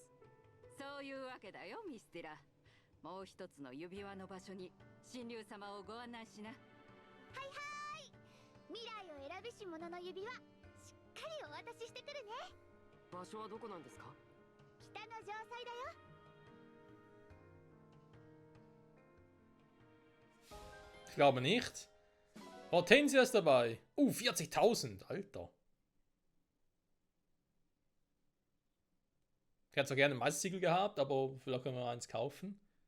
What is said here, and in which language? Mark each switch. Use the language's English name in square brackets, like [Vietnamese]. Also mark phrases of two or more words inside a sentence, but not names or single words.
[Japanese] そういうわけだよミスティラ。もう一つの指輪の場所に神竜様をご案内しな。はいはい、未来を選びし者の指輪、しっかりお渡ししてくるね。場所はどこなんですか？北の城塞だよ。 [German] Ich glaube nicht. Hortensia ist dabei. 40.000, Alter. Ich hätte zwar gerne ein Meistersiegel gehabt, aber vielleicht können wir eins kaufen.